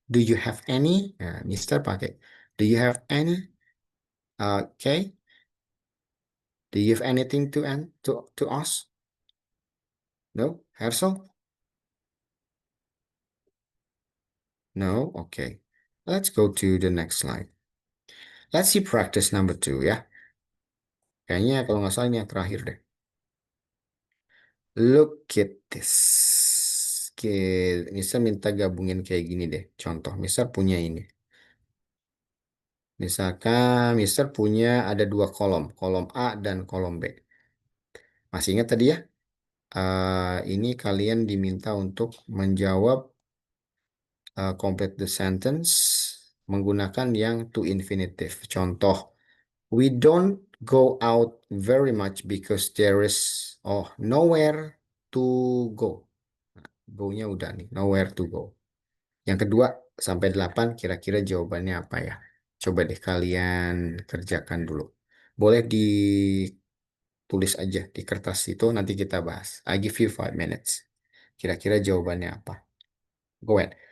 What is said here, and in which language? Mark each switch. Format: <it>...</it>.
<en>Do you have any?</en> <id>Mister pakai.</id> <en>Do you have any? Okay. Do you have anything to ask? No? Hersel? No? Okay. Let's go to the next slide. Let's see practice number 2 ya.</en> <id>Kayaknya kalau nggak salah ini yang terakhir deh.</id> <en>Look at this.</en> <id>Oke, Mister minta gabungin kayak gini deh. Contoh, Mister punya ini. Misalkan Mister punya ada dua kolom, kolom A dan kolom B. Masih ingat tadi ya? Ini kalian diminta untuk menjawab</id> <en>complete the sentence</en> <id>menggunakan yang to infinitive.</id> <en>Contoh, we don't go out very much because there is nowhere to go.</en> <id>Go-nya udah nih,</id> <en>nowhere to go.</en> <id>Yang kedua sampai 8 kira-kira jawabannya apa ya? Coba deh kalian kerjakan dulu. Boleh ditulis aja di kertas itu nanti kita bahas.</id> <en>I give you 5 minutes.</en> <id>Kira-kira jawabannya apa?</id> <en>Go ahead.</en>